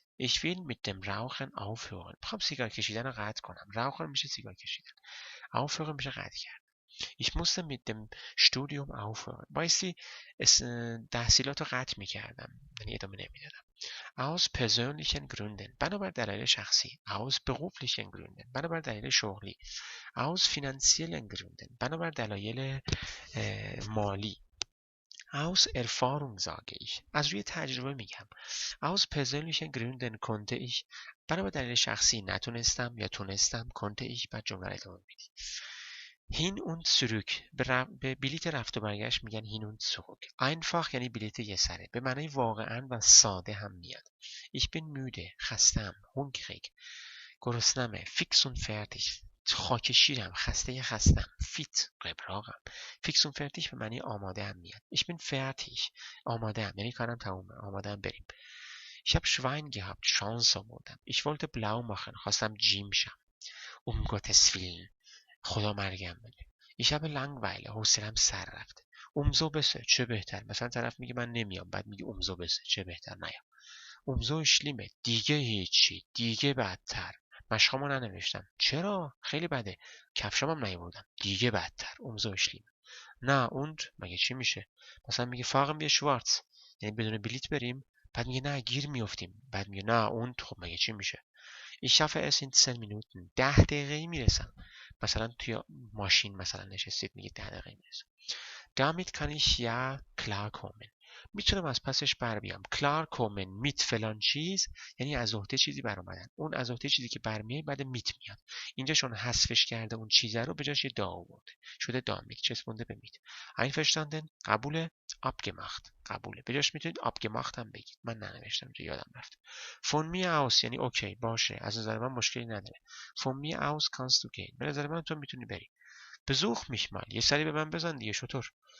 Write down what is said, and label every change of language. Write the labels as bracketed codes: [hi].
[de] Ich will mit dem Rauchen aufhören. [fa] میخوام سیگار کشیدن رو قطع کنم. Rauchen میشه سیگار کشیدن. Aufhören میشه قطع کرد. [de] Ich musste mit dem Studium aufhören. [fa] بایستی تحصیلات رو قطع میکردم. یعنی ادامه نمیدادم. [de] Aus persönlichen Gründen. [fa] بنابر دلایل شخصی. [de] Aus beruflichen Gründen. [fa] بنابر دلایل شغلی. [de] Aus finanziellen Gründen. [fa] بنابر دلایل مالی. [de] Aus Erfahrung sage ich. [fa] از روی تجربه میگم. [de] Aus persönlichen Gründen konnte ich. [fa] بنابر دلیل شخصی نتونستم یا تونستم. [de] konnte ich [fa] بعد جمله رو ادامه میدی. [de] hin und zurück [fa] به بلیت رفت و برگشت میگن [de] hin und zurück. [fa] einfach یعنی بلیت یه سره. به معنی واقعا و ساده هم میاد. [de] ich bin müde [fa] خستم. [de] hungrig [fa] گرسنمه. [de] fix und fertig [fa] خاک شیرم. خستم. fit قبراقم. [de] fix und fertig [fa] به معنی آماده هم میاد. [de] ich bin fertig [fa] آماده هم یعنی کارم تمومه. آماده هم بریم. [de] ich habe Schwein gehabt [fa] شانس آوردم. [de] ich wollte blau machen [fa] خواستم جیم شم. [de] Gottes Willen [fa] خدا مرگم بده. [de] Ich habe Langeweile [fa] حوصله‌ام سر رفته. [de] umso besser [fa] چه بهتر. مثلا طرف میگه من نمیام بعد میگه [de] umso besser [fa] چه بهتر نیام. [de] umso schlimmer [fa] دیگه هیچی. دیگه بدتر. مشقامو ننوشتم. چرا؟ خیلی بده. کفشام هم نیاوردم. دیگه بدتر. [de] umso schlimmer. [fa] نه und مگه چی میشه؟ مثلا میگه [de] fahren wir schwarz [fa] یعنی بدون بلیت بریم. بعد میگه نه گیر میافتیم. بعد میگه نه und خب مگه چی میشه؟ [de] Ich schaffe es in 10 Minuten [fa] 10 دقیقه میرسم. مثلا توی ماشین مثلا نشستید میگه 10 دقیقه میرسم. [de] Damit kann ich ja klarkommen. [fa] میتونم از پسش بر بیام. klarkommen mit فلان چیز یعنی از عهده چیزی بر اومدن. اون از عهده چیزی که برمیاد بعد میت میاد. اینجا چون حذفش کرده اون چیزه رو به جاش یه دا آورده. شده damit چسبونده به میت. [de] einverstanden [fa] قبوله. [de] abgemacht قبوله. [fa] به جاش میتونید abgemacht هم بگید. من ننوشتم اینجا یادم رفت. [de] von mir aus [fa] یعنی اوکی باشه. از نظر من مشکلی نداره. [de] von mir aus kannst du gehen. [fa] به نظر من تو میتونی بری. [de] besuch mich mal [fa] یه سری به من بزن دیگه شطور.